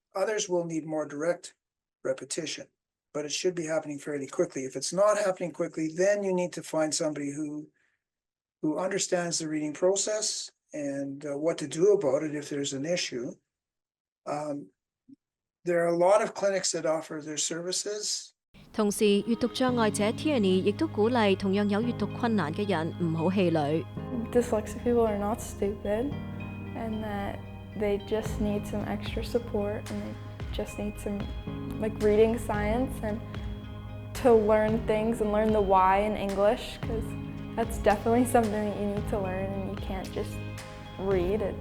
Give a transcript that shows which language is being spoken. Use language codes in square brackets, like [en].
[en] Others will need more direct repetition, but it should be happening fairly quickly. If it's not happening quickly, then you need to find somebody who understands the reading process and what to do about it if there's an issue. There are a lot of clinics that offer their services. [yue] 同時，閱讀障礙者 Tierney 亦都鼓勵同樣有閱讀困難嘅人唔好氣餒。 [en] Dyslexic people are not stupid, and that they just need some extra support, and they just need some reading science and to learn things and learn the why in English, because that's definitely something that you need to learn, and you can't just read.